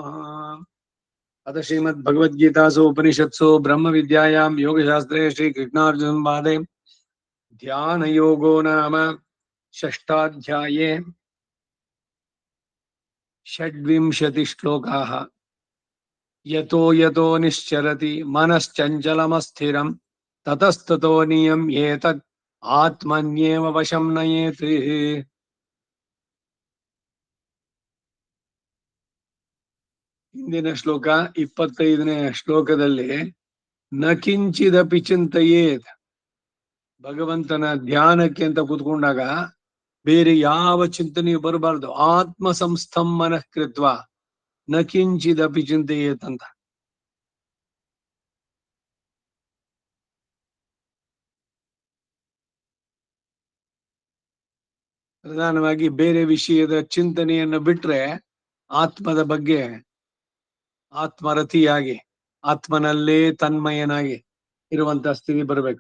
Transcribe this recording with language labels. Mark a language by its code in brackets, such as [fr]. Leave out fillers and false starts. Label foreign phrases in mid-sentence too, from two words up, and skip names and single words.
[sa] अथ श्रीमद्भगवद्गीतासु उपनिषत्सु ब्रह्मविद्यायां योगशास्त्रे श्रीकृष्णार्जुनवादे ध्यानयोगो नाम षष्ठाध्याये षड्विंशतिश्लोकाः। यतो यतो निश्चरति मनश्चञ्चलमस्थिरं ततस्ततो नियम्येतत् आत्मन्येव वशं नयेत्। [kn] ಹಿಂದಿನ ಶ್ಲೋಕ 25ನೇ ಶ್ಲೋಕದಲ್ಲಿ [sa] ನ ಕಿಂಚಿದಪಿ ಚಿಂತೆಯೇತ್. [kn] ಭಗವಂತನ ಧ್ಯಾನಕ್ಕೆ ಅಂತ ಕೂತ್ಕೊಂಡಾಗ ಬೇರೆ ಯಾವ ಚಿಂತನೆಯು ಬರಬಾರ್ದು. [sa] ಆತ್ಮ ಸಂಸ್ಥಂ ಮನಃ ಕೃತ್ವ ನ ಕಿಂಚಿದಪಿ ಚಿಂತೆಯೇತ್ ಅಂತ. [kn] ಪ್ರಧಾನವಾಗಿ ಬೇರೆ ವಿಷಯದ ಚಿಂತನೆಯನ್ನು ಬಿಟ್ರೆ ಆತ್ಮದ ಬಗ್ಗೆ ಆತ್ಮರತಿಯಾಗಿ ಆತ್ಮನಲ್ಲೇ ತನ್ಮಯನಾಗಿ ಇರುವಂತಹ ಸ್ಥಿತಿ ಬರಬೇಕು.